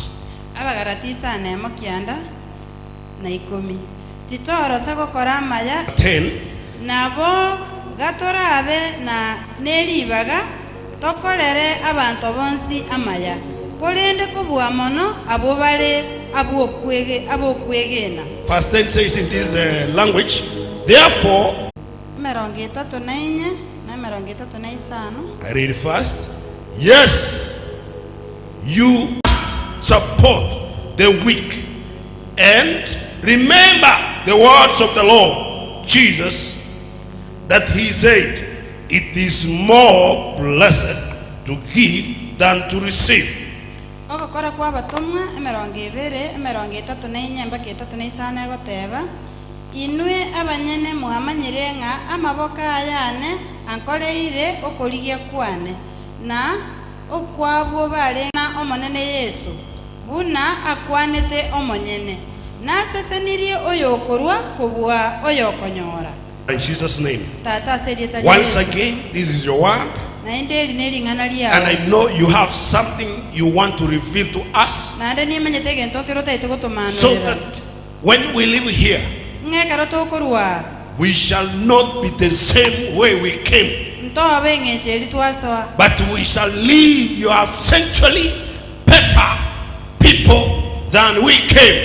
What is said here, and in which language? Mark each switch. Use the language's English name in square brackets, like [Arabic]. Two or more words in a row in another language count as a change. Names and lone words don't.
[Gusii] 10. Nabo gatorabe na neribaga tokolere abantu bonsi amaya kolende kubwa mono abobale abokwegena. [English] Verse 10 says in this language, therefore, I read first. Yes, you must support the weak and remember the words of the Lord Jesus, that He said, it is more blessed to give than to receive. [Gusii] Inwe abanyene muhamanyirenga amaboka ayane ankoleire okoligia kwane na okwabo bale na omonene Yesu buna akwanete omonyene na sesenirie oyokorwa kubwa oyokonyora. [English] In Jesus' name. Once again, this is your word. And I know you have something you want to reveal to us, so that when we live here, we shall not be the same way we came, but we shall leave your sanctuary better people than we came.